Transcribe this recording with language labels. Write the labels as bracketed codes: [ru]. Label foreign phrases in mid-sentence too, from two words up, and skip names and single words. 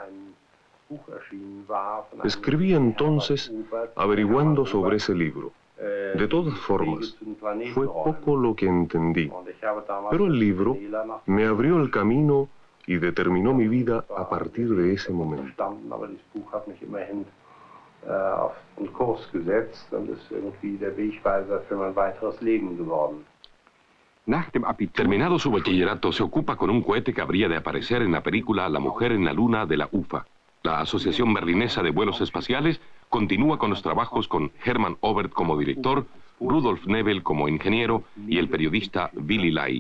[es] Escribí entonces averiguando sobre ese libro. De todas formas, fue poco lo que entendí, pero el libro me abrió el camino y determinó mi vida a partir de ese momento. [de] Auf den Kurs gesetzt und ist irgendwie der Wegweiser für mein weiteres Leben geworden. [es] Terminado su bachillerato, se ocupa con un cohete que habría de aparecer en la película La mujer en la luna de la UFA. La Asociación Berlinesa de Vuelos Espaciales continúa con los trabajos con Hermann Obert como director, Rudolf Nebel como ingeniero y el periodista Willy Lai.